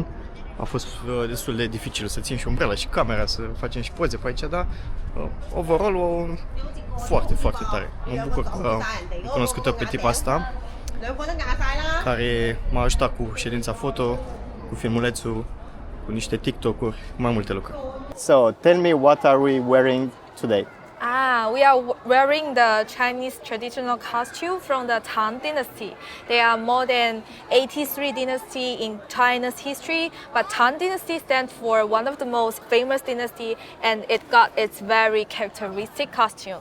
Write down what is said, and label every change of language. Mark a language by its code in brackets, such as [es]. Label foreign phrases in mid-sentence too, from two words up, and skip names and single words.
[ro] A fost destul de dificil să țin și umbrela și camera, să facem și poze pe aici, dar overall foarte, foarte tare. Mă bucur că am cunoscut-o pe tipa asta, care m-a ajutat cu ședința foto, cu filmulețul, cu niște TikTok-uri, cu mai multe lucruri. [en] So, tell me, what are we wearing today? We are wearing the Chinese traditional costume from the Tang Dynasty. They are more than 83 dynasty in China's history, but Tang Dynasty stands for one of the most famous dynasty, and it got its very characteristic costume.